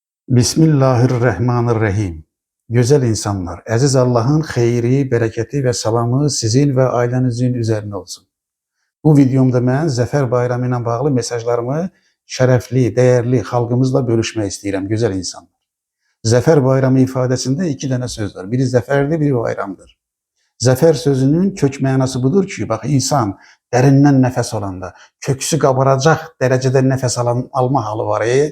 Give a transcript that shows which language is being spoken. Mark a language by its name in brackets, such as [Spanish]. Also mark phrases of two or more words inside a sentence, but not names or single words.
[Turkish] Bismillahirrahmanirrahim. Güzel insanlar, aziz Allah'ın xeyri, bereketi ve salamı sizin ve ailenizin üzerine olsun. [Azerbaijani] Bu videomda mən Zəfər Bayramı ilə bağlı mesajlarımı şərəfli, dəyərli xalqımızla bölüşmək istəyirəm, gözəl insanlar. Zəfər Bayramı ifadəsində iki dənə söz var. Biri zəfərdir, biri bayramdır. Zəfər sözünün kök mənası budur ki, bax, insan dərindən nəfəs alanda, köksü qabaracaq dərəcədə nəfəs alma halı var.